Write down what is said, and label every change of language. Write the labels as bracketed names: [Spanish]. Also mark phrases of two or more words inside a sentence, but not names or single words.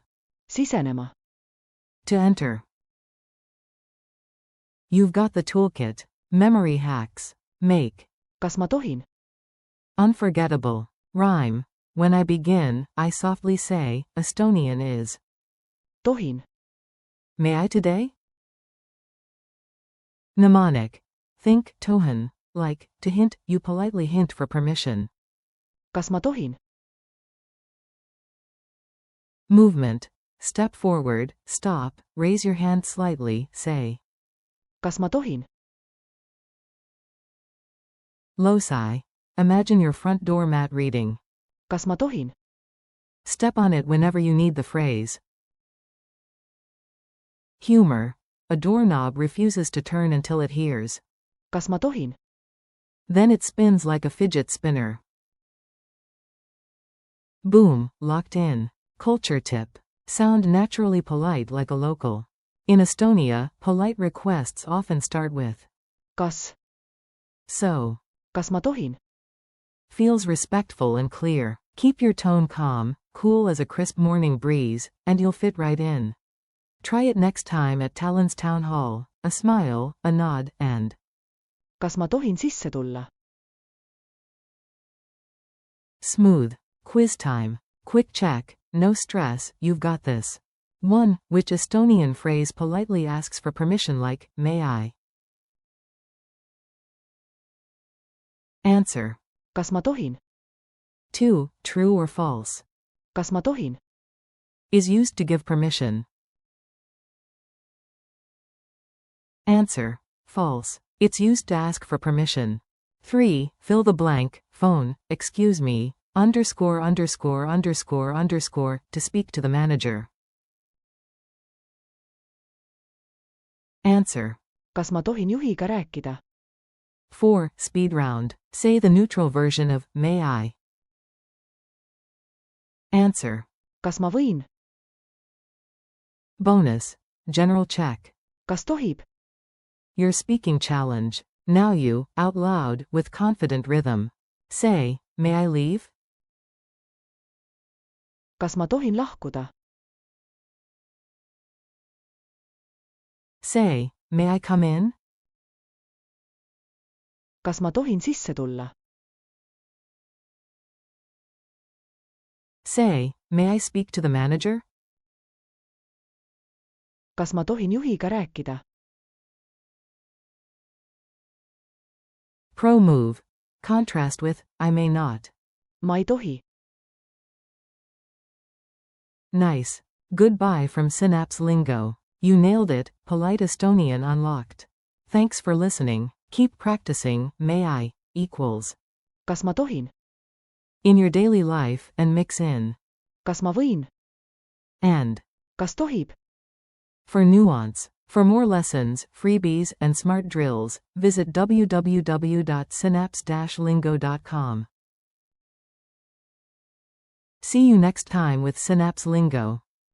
[English] Sisenema. To enter. You've got the toolkit. Memory hacks. Make. [Estonian] Kas ma tohin? [English] Unforgettable. Rhyme. When I begin, I softly say, Estonian is. Tohin. May I today? Mnemonic. Think tohin, like, to hint, you politely hint for permission. [Estonian] Kas ma tohin? [English] Movement. Step forward, stop, raise your hand slightly, say. [Estonian] Kas ma tohin? [English] Loci. Imagine your front door mat reading. [Estonian] Kas ma tohin? [English] Step on it whenever you need the phrase. Humor. A doorknob refuses to turn until it hears. [Estonian] Kas ma tohin? [English] Then it spins like a fidget spinner. Boom, locked in. Culture tip. Sound naturally polite like a local. In Estonia, polite requests often start with Kas? so. [Estonian] Kas ma tohin? [English] Feels respectful and clear. Keep your tone calm, cool as a crisp morning breeze, and you'll fit right in. Try it next time at Tallinn's Town Hall. A smile, a nod, and [Estonian] Kas ma tohin sisse tulla? [English] smooth. Quiz time. Quick check. No stress, you've got this. 1. Which Estonian phrase politely asks for permission like, may I? Answer. [Estonian] Kas ma tohin? [English] 2. True or false? [Estonian] Kas ma tohin? [English] Is used to give permission. Answer. False. It's used to ask for permission. 3. Fill the blank, phone, excuse me, _____, to speak to the manager. Answer. [Estonian] Kas ma tohin juhiga rääkida? [English] 4. Speed round. Say the neutral version of, may I? Answer. [Estonian] Kas ma võin? [English] Bonus. General check. [Estonian] Kas tohib? [English] Your speaking challenge. Now you, out loud, with confident rhythm. Say, may I leave? [Estonian] kas ma tohin lahkuda? [English] Say, may I come in? [Estonian] kas ma tohin sisse tulla? [English] Say, may I speak to the manager? [Estonian] kas ma tohin juhiga rääkida? [English] Pro move. Contrast with, I may not. [Estonian] ma ei tohi. [English] Nice. Goodbye from Synapse Lingo. You nailed it, polite Estonian unlocked. Thanks for listening. Keep practicing, may I, equals. [Estonian] kas ma tohin? [English] In your daily life and mix in. [Estonian] kas ma võin? [English] And. [Estonian] kas tohib? [English] For nuance. For more lessons, freebies, and smart drills, visit www.synapse-lingo.com. See you next time with Synapse Lingo.